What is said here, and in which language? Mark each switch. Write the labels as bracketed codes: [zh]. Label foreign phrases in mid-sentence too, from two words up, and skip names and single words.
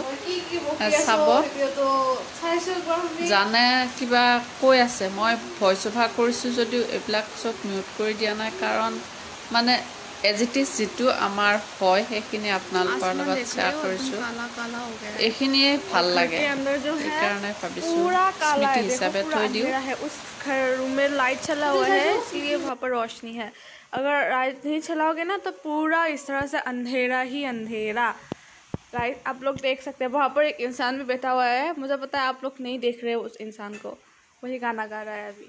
[as] চাব, জানে কিবা কৈ আছে, মই [en] voice over [as] কৰিছোঁ যদিও এইবিলাক চব মিউট কৰি দিয়া নাই, কাৰণ মানে [en] as it is [as] যিটো আমাৰ হয় সেইখিনি আপোনালোকৰ লগত শ্বেয়াৰ কৰিছোঁ। এইখিনিয়ে ভাল লাগে, সেইকাৰণে ভাবিছোঁ স্মৃতি হিচাপে থৈ দিওঁ। [hi] उस घर रूम में लाइट चला हुआ है, इसलिए वहाँ पर रोशनी है। अगर लाइट नहीं चलाओगे ना तो पूरा इस तरह से अंधेरा ही अंधेरा। गाइस आप लोग देख सकते हैं, वहाँ पर एक इंसान भी बैठा हुआ है, मुझे पता है आप लोग नहीं देख रहे उस इंसान को, वही गाना गा रहा है अभी।